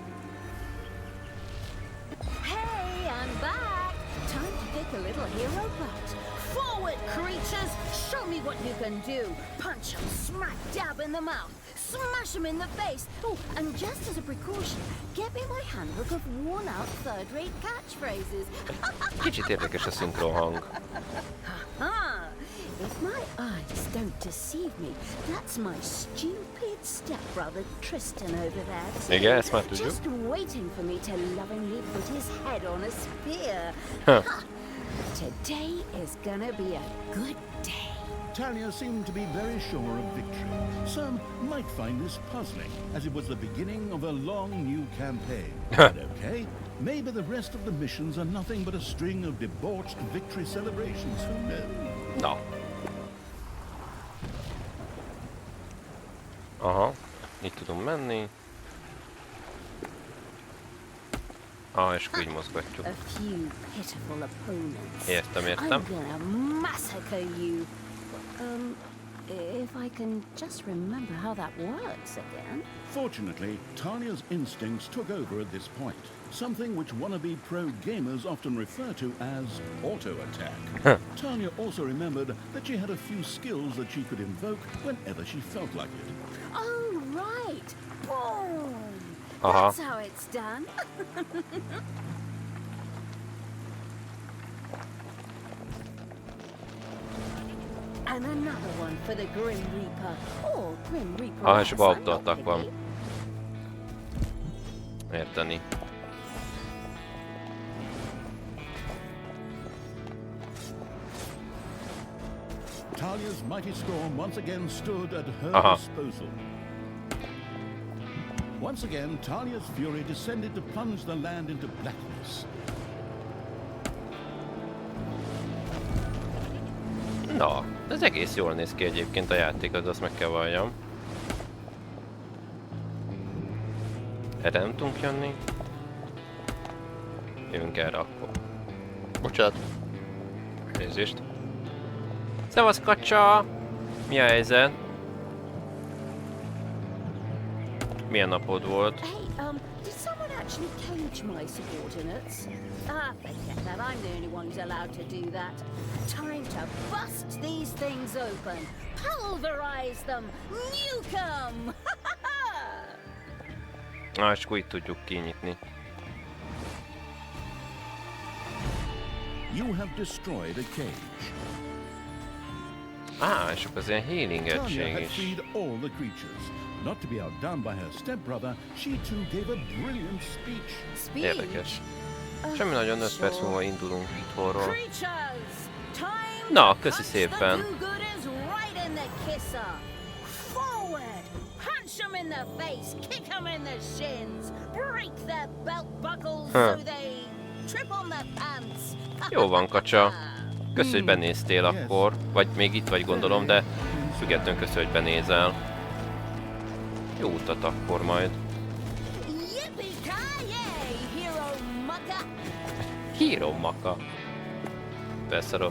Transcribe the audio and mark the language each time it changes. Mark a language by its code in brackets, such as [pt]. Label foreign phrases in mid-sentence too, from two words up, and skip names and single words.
[en] Hey, I'm back! Time to kick a little hero butt. Forward, creatures! Show me what you can do! Punch 'em smack dab in the mouth! Smash 'em in the face! Oh, and just as a precaution, get me my handbook of worn-out third-rate catchphrases. [hu] Kicsit érdekes a szinkronhang. Ha! [en] If my eyes don't deceive me, that's my stupid stepbrother Tristan over there. [hu] Igen, ezt már tudjuk. [en] Just waiting for me to lovingly put his head on a spear. Today is gonna be a good day. Talia seemed to be very sure of victory. Some might find this puzzling, as it was the beginning of a long new campaign. But okay, maybe the rest of the missions are nothing but a string of debauched victory celebrations, who knows? [hu] Na, Aha, így tudunk menni. Ah, és akkor így mozgatjuk. [en] A few pitiful opponents. [hu] Értem, [en] I'm [hu] értem. [en] gonna massacre you. If I can just remember how that works again. Fortunately, Talia's instincts took over at this point, something which wannabe pro gamers often refer to as auto-attack. Talia also remembered that she had a few skills that she could invoke whenever she felt like it. Oh, right. Boom. Uh-huh. That's how it's done. And another one for the Grim Reaper. Or Grim Reaper. [hu] Ah, és [en] I'm auto-attack not [hu] van. [en] picky. [hu] Érteni. [en] Talia's mighty storm once again stood at her disposal. Once again, Talia's fury descended to plunge the land into blackness. [hu] Na, ez egész jól néz ki egyébként a játék, az azt meg kell valljam. Erre nem tudunk jönni. Jövünk erre akkor. Bocsánat. Nézést. Szevasz kacsa! Mi a helyzet? Milyen napod volt? [en] Hey, did someone actually cage my subordinates? Ah, forget that. I'm the only one who's allowed to do that. Time to bust these things open. Pulverize them. Nuke them. [hu] Na, és akkor itt tudjuk kinyitni. [en] You have destroyed a cage. [hu] Á, és akkor az ilyen healing [en] Talia [hu] egység [en] had [hu] is. [en] freed all the creatures. Not to be outdone by her stepbrother, she too gave a brilliant speech. Speech. [hu] Érdekes. Semmi nagyon, 5 perc múlva indulunk itthonról. [en] Creatures, time [hu] Na, [en] to [hu] köszi [en] punch [hu] szépen. [en] the do-gooders right in the kisser. Forward, punch them in the face, kick them in the shins, break their belt buckles so they trip on their pants. [hu] Jó van, kacsa. Köszi, hogy benéztél akkor. Vagy még itt vagy gondolom, de függetlenül köszi, hogy benézel. Jó utat akkor majd. [en] Yippee-ki-yay, hero mucker. Híró maka. [hu] Beszarok.